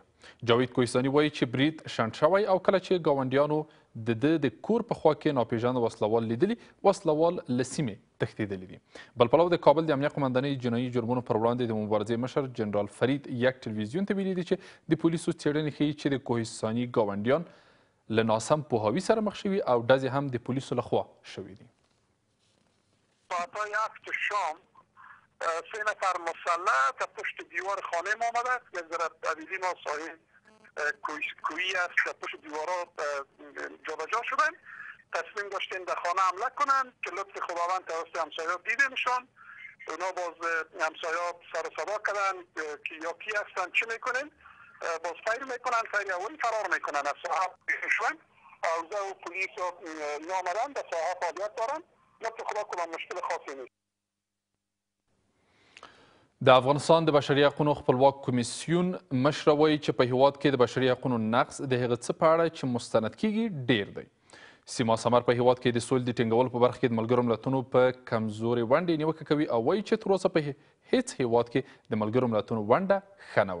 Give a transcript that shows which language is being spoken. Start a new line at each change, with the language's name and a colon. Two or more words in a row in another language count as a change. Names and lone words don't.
Pashto: جاوید کوهستاني وایي چې برید شنډ شوی او کله چې ګاونډیانو د کور په خوا کې ناپېژانده وسلوال لیدلي، وسلوال له سیمې تښتېدلي دي. بل پلو د کابل د امنیه قمندانۍ جنایي جرمونو پر وړاندې د مبارزې مشر جنرال فرید یک ټلویزیون ته ویلي دي چې د پولیسو څېړنې ښیي چې د کوهستاني ګاونډیان له ناسم پوهاوي سره مخ شوي او ډزې هم د پولیسو لخوا شوي دي.
Persian: ساعتهای 7 شام 3 نفر مسلح تا پشت دیوار خانه ما آمده است. یک ذره حویلی ما سایه کویی است تا پشت دیوارها جابجا شدن. تصمیم داشتیم در خانه حمله کنن که لطف خداوند توسط همسایه‌ها دیدیمشان. اونا باز همسایه‌ها سر و صدا کردن که یا کی هستن چی میکنن، باز فیر میکنن، فیر اولی فرار میکنن از ساحه شدن. اوضاع و پلیس اینا آمدن در ساحه فعالیت دارن. لطف خدا کنم مشکل خاصی نیست.
Pashto: د افغانستان د بشري حقونو خپلواک کمیسیون مشره وایي چې په هیواد کې د بشري حقونو نقض د هغه څه په اړه چې مستند کیږي ډیر دی. سیما سمر په هیواد کې د سولې د ټینګولو په برخه کې د ملګرو ملتونو په کمزورې ونډې نیوکه کوي او وایي چې تر اوسه په هیڅ هیواد کې د ملګرو ملتونو ونډه ښه نه وه.